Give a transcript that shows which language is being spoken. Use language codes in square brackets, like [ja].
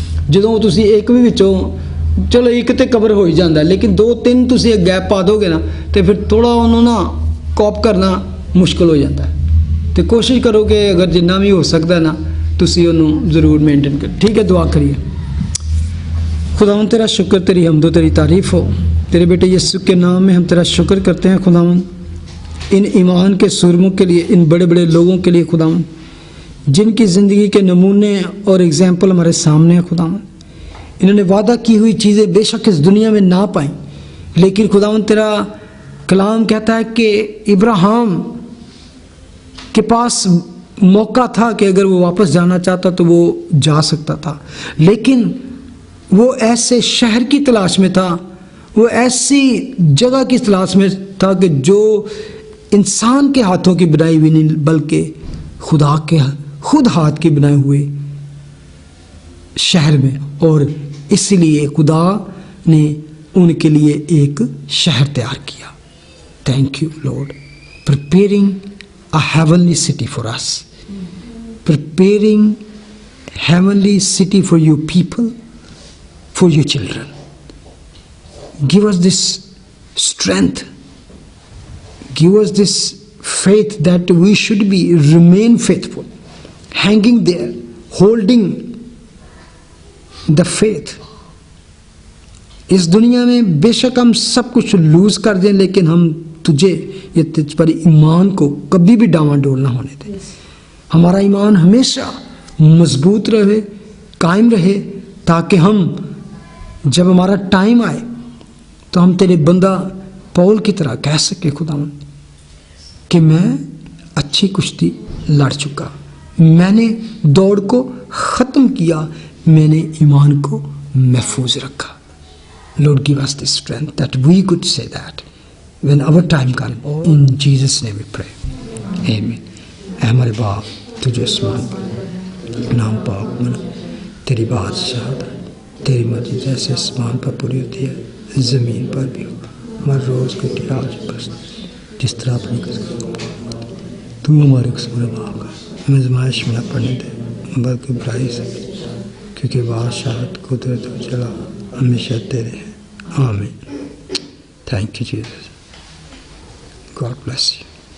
[pa] ਜਦੋਂ ਤੁਸੀਂ ਇੱਕ ਵੀ ਵਿੱਚੋਂ ਚਲੋ ਇੱਕ ਤੇ ਕਵਰ ਹੋ ਹੀ ਜਾਂਦਾ ਲੇਕਿਨ 2-3 ਤੁਸੀਂ ਗੈਪ ਪਾ ਦੋਗੇ ਨਾ ਤੇ ਫਿਰ ਥੋੜਾ ਉਹਨੂੰ ਨਾ ਕੋਪ ਕਰਨਾ ਮੁਸ਼ਕਲ ਹੋ ਜਾਂਦਾ ਹੈ। ਤੇ ਕੋਸ਼ਿਸ਼ ਕਰੋ ਕਿ ਅਗਰ ਜਿੰਨਾ ਵੀ ਹੋ ਸਕਦਾ ਨਾ ਤੁਸੀਂ ਉਹਨੂੰ ਜ਼ਰੂਰ ਮੇਨਟੇਨ ਕਰੋ। [hi] ठीक है, दुआ करिए। खुदावन तेरा शुक्र, तेरी हमदो तेरी तारीफ़ हो तेरे बेटे यीशु के नाम में हम तेरा शुक्र करते हैं खुदावन इन ईमान के सुरमों के लिए, इन बड़े बड़े लोगों के लिए खुदावन जिनकी ज़िंदगी के नमूने और एग्जाम्पल हमारे सामने हैं खुदावन। इन्होंने वादा की हुई चीज़ें बेशक इस दुनिया में ना पाई लेकिन खुदावन तेरा कलाम कहता है कि इब्राहिम के पास मौका था कि अगर वो वापस जाना चाहता तो वो जा सकता था, लेकिन वो ऐसे शहर की तलाश में था, वो ऐसी जगह की तलाश में था कि जो इंसान के हाथों की बनाई हुई नहीं बल्कि खुदा के खुद हाथ की बनाए हुए शहर में, और इसलिए खुदा ने उनके लिए एक शहर तैयार किया। [en] Thank you Lord, preparing a heavenly city for us, preparing heavenly city for your people, for your children. Give us this strength, give us this faith that we should remain faithful, hanging there, holding the faith. [hi] इस दुनिया में बेशक हम सब कुछ loose कर दें लेकिन हम तुझे ये तुझ पर ईमान को कभी भी डावाडोल ना होने दें। हमारा ईमान हमेशा मजबूत रहे, कायम रहे, ताकि हम जब हमारा टाइम आए तो हम तेरे बंदा पौल की तरह कह सके खुदावन कि मैं अच्छी कुश्ती लड़ चुका, मैंने दौड़ को ख़त्म किया, मैंने ईमान को महफूज रखा। [en] Lord, give us the strength that we could say that when our time comes. In Jesus' name we pray. Amen. [hi] ऐ हमारे बाप तुझे आसमान पर नाम पाक मन, तेरी बादशाहत, तेरी मर्जी जैसे आसमान पर पूरी होती है ज़मीन पर भी हो। हमारे रोज़ को आज बस जिस तरह अपनी तू हमारे कसूर माफ़ कर, हमें आज़माइश में न पड़ने दे बल्कि बुराई से, क्योंकि बादशाहत कुदरत और जला हमेशा तेरे हैं। आमीन। [en] Thank you Jesus. God bless you.